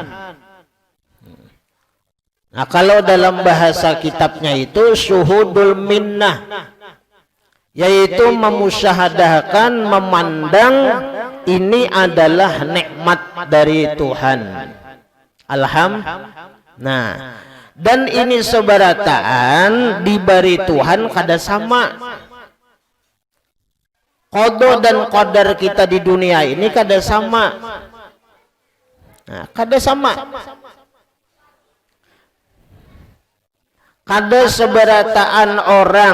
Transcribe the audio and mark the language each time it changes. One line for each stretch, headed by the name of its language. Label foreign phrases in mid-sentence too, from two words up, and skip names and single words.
Indonesian: Nah kalau dalam bahasa kitabnya itu
Arabic: syuhudul minnah,
Indonesian: yaitu memusyahadahkan, memandang ini adalah nikmat dari Tuhan.
Banjar: Nah dan ini seberataan diberi Tuhan kada sama. Qada dan qadar kita di dunia ini kada sama. Nah, kada sama. Kada seberataan orang.